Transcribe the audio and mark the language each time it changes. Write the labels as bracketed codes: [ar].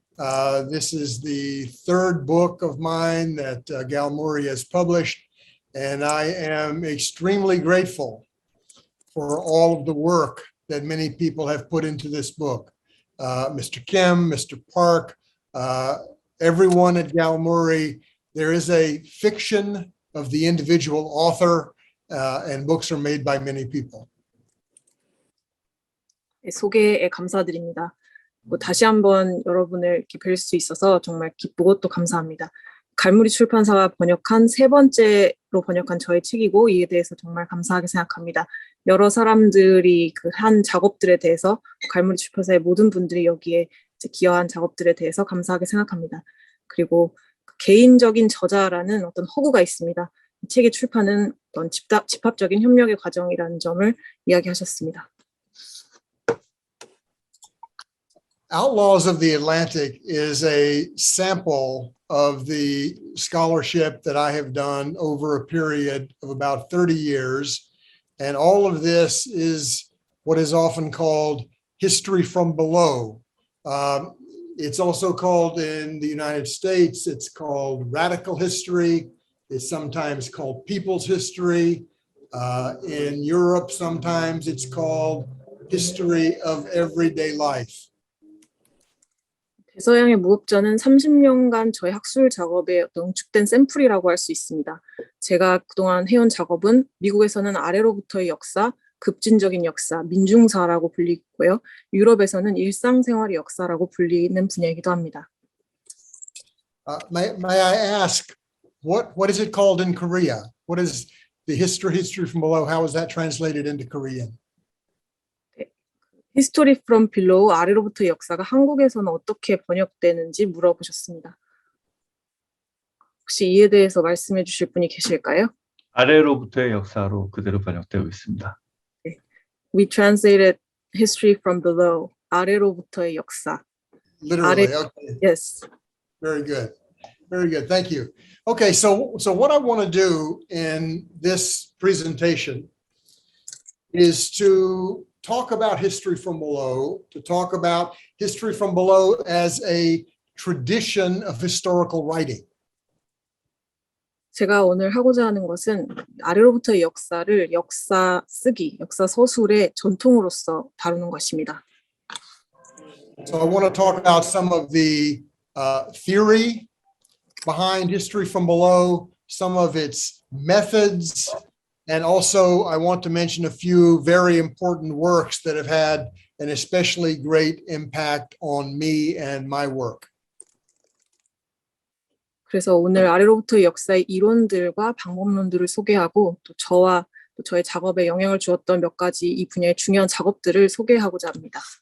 [en] This is the third book of mine that Galmuri has published, and I am extremely grateful for all of the work that many people have put into this book. Mr. Kim, Mr. Park, everyone at Galmuri. There is a fiction of the individual author, and books are made by many people. [ko] 소개에 감사드립니다. 다시 한번 여러분을 이렇게 뵐 수 있어서 정말 기쁘고 또 감사합니다. 갈무리 출판사가 번역한 세 번째로 번역한 저의 책이고 이에 대해서 정말 감사하게 생각합니다. 여러 사람들이 그 한 작업들에 대해서 갈무리 출판사의 모든 분들이 여기에 기여한 작업들에 대해서 감사하게 생각합니다. 그리고 개인적인 저자라는 어떤 허구가 있습니다. 이 책의 출판은 어떤 집합적인 협력의 과정이라는 점을 이야기하셨습니다. [en] Outlaws of the Atlantic is a sample of the scholarship that I have done over a period of about 30 years. And all of this is what is often called history from below. It's also called in the United States, it's called radical history. It's sometimes called people's history. In Europe, sometimes it's called history of everyday life. [ko] 대서양의 무법자는 30년간 저의 학술 작업에 어떤 응축된 샘플이라고 할 수 있습니다. 제가 그동안 해온 작업은 미국에서는 아래로부터의 역사, 급진적인 역사, 민중사라고 불리고요. 유럽에서는 일상생활의 역사라고 불리는 분야이기도 합니다. [en] May I ask, what is it called in Korea? What is the history from below? How is that translated into Korean? History from below, [ko] 아래로부터의 역사가 한국에서는 어떻게 번역되는지 물어보셨습니다. 혹시 이에 대해서 말씀해 주실 분이 계실까요? 아래로부터의 역사로 그대로 번역되고 있습니다. [en] We translated history from below, [ko] 아래로부터의 역사. [en] Literally, [ko] 아래- [en] okay. Yes. Very good. Very good. Thank you. Okay, so what I want to do in this presentation is to talk about history from below, to talk about history from below as a tradition of historical writing. [ko] 제가 오늘 하고자 하는 것은 아래로부터의 역사를 역사 쓰기, 역사 서술의 전통으로서 다루는 것입니다. [en] So I want to talk about some of the theory behind history from below, some of its methods, and also I want to mention a few very important works that have had an especially great impact on me and my work. [ko] 그래서 오늘 아래로부터의 역사의 이론들과 방법론들을 소개하고 또 저와 또 저의 작업에 영향을 주었던 몇 가지 이 분야의 중요한 작업들을 소개하고자 합니다.